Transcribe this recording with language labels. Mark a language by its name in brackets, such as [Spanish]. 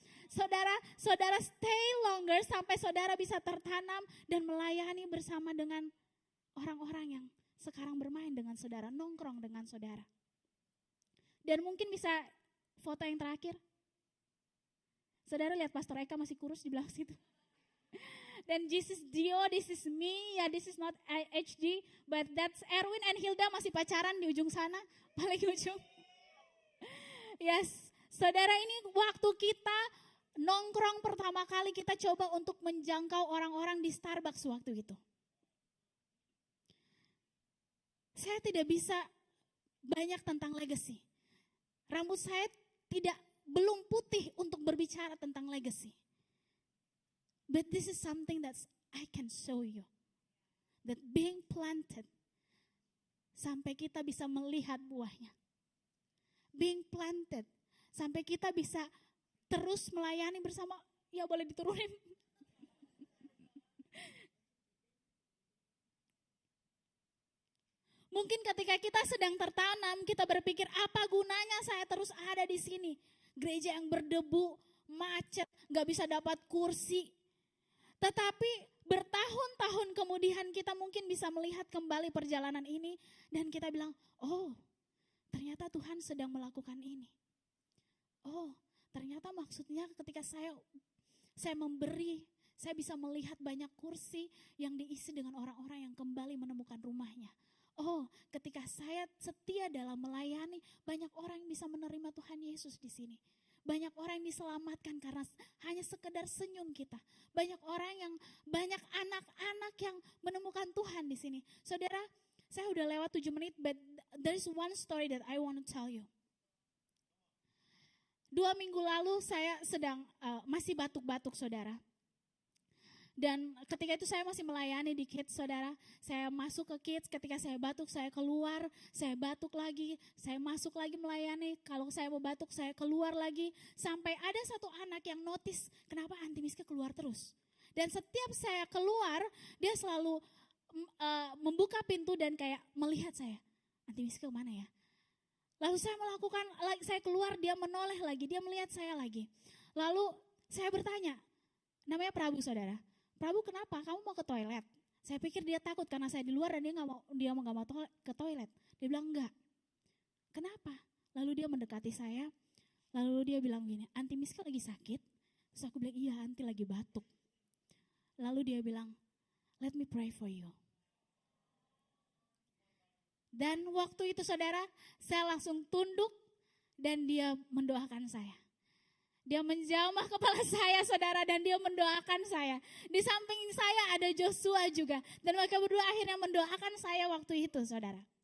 [Indonesian] Saudara [English] stay longer [Indonesian] sampai saudara bisa tertanam dan melayani bersama dengan orang-orang yang sekarang bermain dengan saudara, nongkrong dengan saudara. Dan mungkin bisa foto yang terakhir. Saudara lihat Pastor Eka masih kurus di belakang situ. [English] Dan this is Dio, this is me, ya this is not HD, but that's Erwin and Hilda [Indonesian] masih pacaran di ujung sana, paling ujung. Yes, saudara, ini waktu kita nongkrong pertama kali kita coba untuk menjangkau orang-orang di Starbucks waktu itu. Saya tidak bisa banyak tentang legacy. Rambut saya belum putih untuk berbicara tentang legacy. [English] But this is something that I can show you. That being planted [Indonesian] sampai kita bisa melihat buahnya. [English] Being planted [Indonesian] sampai kita bisa terus melayani bersama, ya boleh diturunin. Mungkin ketika kita sedang tertanam, kita berpikir apa gunanya saya terus ada di sini. Gereja yang berdebu, macet, gak bisa dapat kursi. Tetapi bertahun-tahun kemudian kita mungkin bisa melihat kembali perjalanan ini. Dan kita bilang, oh ternyata Tuhan sedang melakukan ini. Oh, ternyata maksudnya ketika saya memberi, saya bisa melihat banyak kursi yang diisi dengan orang-orang yang kembali menemukan rumahnya. Oh, ketika saya setia dalam melayani, banyak orang yang bisa menerima Tuhan Yesus di sini. Banyak orang yang diselamatkan karena hanya sekedar senyum kita. Banyak anak-anak yang menemukan Tuhan di sini. Saudara, saya udah lewat 7 menit, [English] but there is one story that I want to tell you. [Indonesian] 2 minggu lalu saya sedang masih batuk-batuk saudara. Dan ketika itu saya masih melayani di Kids saudara. Saya masuk ke Kids, ketika saya batuk saya keluar, saya batuk lagi, saya masuk lagi melayani. Kalau saya mau batuk saya keluar lagi. Sampai ada satu anak yang notice kenapa Anti Miska keluar terus. Dan setiap saya keluar dia selalu membuka pintu dan kayak melihat saya. Anti Miska kemana ya? Lalu saya keluar, dia menoleh lagi, dia melihat saya lagi. Lalu saya bertanya, namanya Prabu saudara. Prabu kenapa? Kamu mau ke toilet? Saya pikir dia takut karena saya di luar dan dia nggak mau ke toilet. Dia bilang enggak. Kenapa? Lalu dia mendekati saya, lalu dia bilang gini, Anti Miska lagi sakit? Terus aku bilang iya, Anti lagi batuk. Lalu dia bilang, [English] let me pray for you. [Indonesian] Dan waktu itu saudara, saya langsung tunduk dan dia mendoakan saya. Dia menjamah kepala saya saudara dan dia mendoakan saya. Di samping saya ada Joshua juga. Dan mereka berdua akhirnya mendoakan saya waktu itu saudara.